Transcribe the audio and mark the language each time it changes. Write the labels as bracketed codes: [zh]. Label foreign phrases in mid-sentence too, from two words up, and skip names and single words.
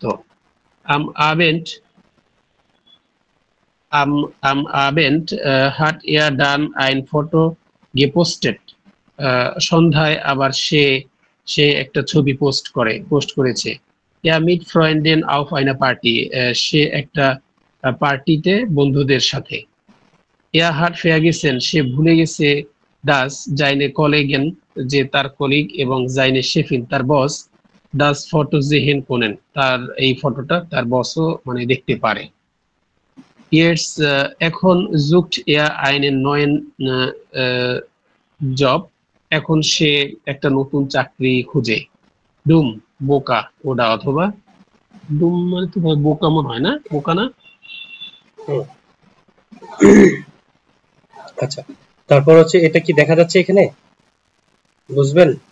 [de] am Abend hat dann ein Foto gepostet, [bn] সন্ধ্যায় আবার সে একটা ছবি পোস্ট করেছে। [de] mit Freunden auf einer Party, [bn] সে একটা পার্টিতে বন্ধুদের সাথে। [de] hat vergessen, [bn] সে ভুলে গেছে [de] das seine Kollegen, [bn] যে তার কলিগ, এবং [de] seine Chefin, [bn] তার বস, [de] das Foto sehen können, [bn] তার এই ফটোটা তার বসও মানে দেখতে পারে। [de] Jetzt এখন sucht einen neuen Job, [bn] এখন সে একটা নতুন চাকরি খুঁজে। ডুম বোকা, ওটা অথবা ডুম মানে তো বোকা মনে হয় না, বোকা না। আচ্ছা, তারপর হচ্ছে এটা কি দেখা যাচ্ছে এখানে, বুঝবেন?